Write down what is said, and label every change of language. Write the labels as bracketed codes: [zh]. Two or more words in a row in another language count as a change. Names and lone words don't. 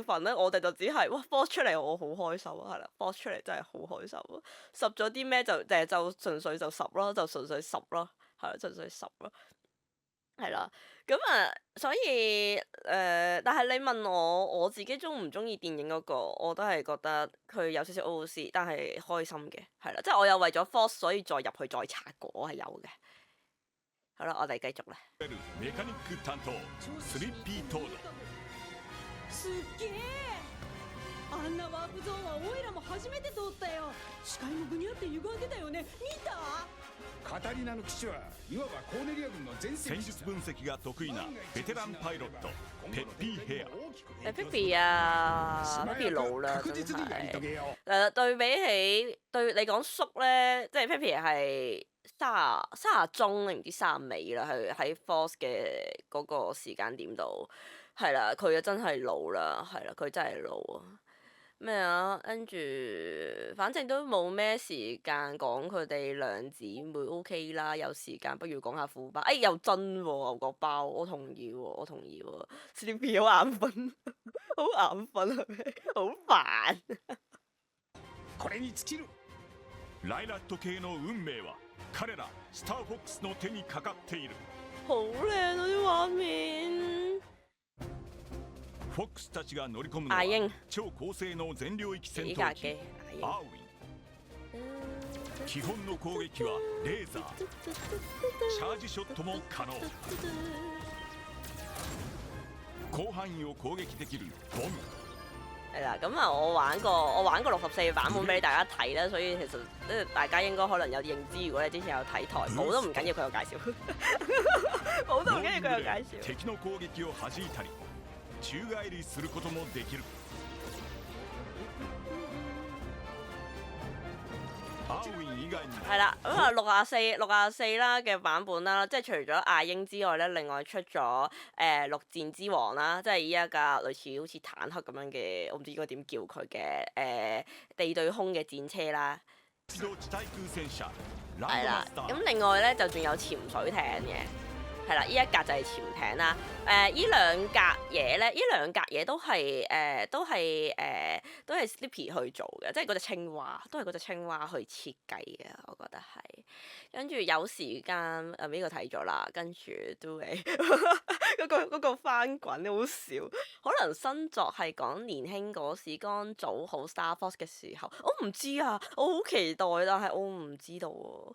[yue] 份咧，我哋就只係哇 Force 出嚟我好開心啊，係啦 Force 出嚟真係好開心啊，十咗啲咩就純粹就十咯，就純粹十咯，係啦純粹十咯，係啦，咁所以但係你問我自己中唔中意電影嗰個，我都係覺得佢有少少 OOC，但係開心嘅，係啦，即係我有為咗 Force 所以再入去再刷過，我係有嘅。 好啦，我哋繼續啦。 [ja] メカニック担当スリッピートード。すっげえあんなワープゾーンはオイラも初めて通ったよ。視界もぐにゃって歪んでたよね。見た？カタリナの基地はいわばコーネリア軍の前線戦術分析が得意なベテランパイロットペッピーヘア。 [yue] Pippi 啊，Pippi 老啦，真 [ja] 確実にやり遂 [yue] 係。 [ja] げよう。 [yue] 對比起對你講叔咧，即係 Pippi 係卅中定唔知卅尾啦，喺 Force 嘅嗰個時間點度，係啦，佢啊真係老啦，係啦，佢真係老啊。咩啊？跟住反正都冇咩時間講佢哋兩姊妹 OK 啦，有時間不如講下副班。又真喎、牛角包，我同意喎、我同意喎。Sleepy 好眼瞓，好眼瞓係咪？好煩。 [ja] これに尽きる。ライラット系の運命は彼らスターフォックスの手にかかっている。 [yue] 好靚啊啲畫面。 [ja] フォックスたちが乗り込むのは [yue] 阿英 [ja] 超高性能全領域戦 [yue] 幾格 [ja] 闘機 [yue] 機阿 [ja] アーウィン。基本の攻撃はレーザー、チャージショットも可能。広範囲を攻撃できるボム。 [yue] 係啦，咁啊，我玩過64版本俾你大家睇啦，所以其實大家應該可能有啲認知。如果你之前有睇台寶都唔緊要，佢有介紹。寶都唔緊要，佢有介紹。 [ja] 敵の攻撃を弾いたり宙返りすることもできる。アーウィン以外にも [yue] 係啦，咁啊64啦嘅版本啦，即係除咗亞英之外咧，另外出咗陸戰之王啦，即係依一架類似好似坦克咁樣嘅，我唔知應該點叫佢嘅地對空嘅戰車啦。 [ja] 自動地対空戦車ラ [yue] 係啦 [ja] ンドマスタ， [yue] 咁 [ja] ー。 [yue] 另外咧就仲有潛水艇嘅。係啦，依一格就係潛艇啦。依兩格嘢咧，依兩格嘢都係 Sleepy 去做嘅，即係嗰隻青蛙，都係嗰隻青蛙去設計嘅，我覺得係。跟住有時間呢個睇咗啦，跟住都係嗰個翻滾好笑，可能新作係講年輕嗰時剛組好 Star Force 嘅時候，我唔知啊，我好期待，但係我唔知道喎。